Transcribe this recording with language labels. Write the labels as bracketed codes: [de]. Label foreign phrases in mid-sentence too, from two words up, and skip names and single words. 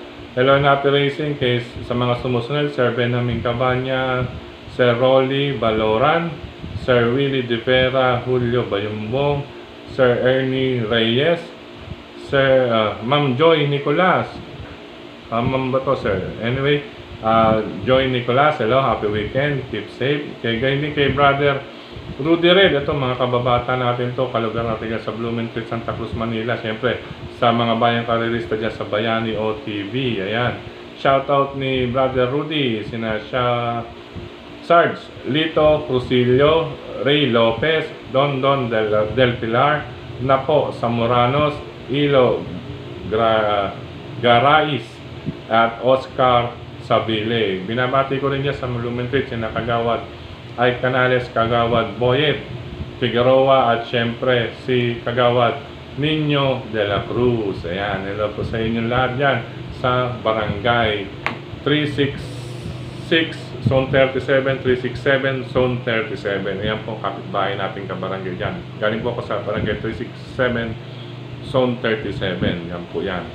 [en] Hello and happy racing [tl] kay sa mga sumusunod, Sir Benjamin Cabanya, Sir Rolly Baloran, Sir Willie De Vera, Julio Bayumbong, Sir Ernie Reyes, Sir Ma'am Joy Nicolas. Ma'am ba to, sir? [en] Anyway, Joy Nicolas, hello, happy weekend, keep safe. [tl] Gayon din kay Brother Rudy Red. Ito mga kababata natin to, kalugar natin dyan sa Blumentritt, Santa Cruz, Manila. Siyempre, sa mga bayang karerista dyan sa Bayani OTV. Ayan. Shoutout ni Brother Rudy, sina Sarge Lito Crucillo, Ray Lopez, Don Del Pilar, Napo Samoranos, Ilo Garais at Oscar Sabile. Binabati ko rin niya sa Blumentritt, sina Kagawad ay Canales, Kagawad Boyet Figueroa at syempre si Kagawad Nino de la Cruz. Ayan, hello po sa inyong lahat dyan sa Barangay 366 Zone 37, 367 Zone 37. Ayan po kapitbahay natin kabarangay dyan. Galing po ako sa Barangay 367 Zone 37, yan po yan.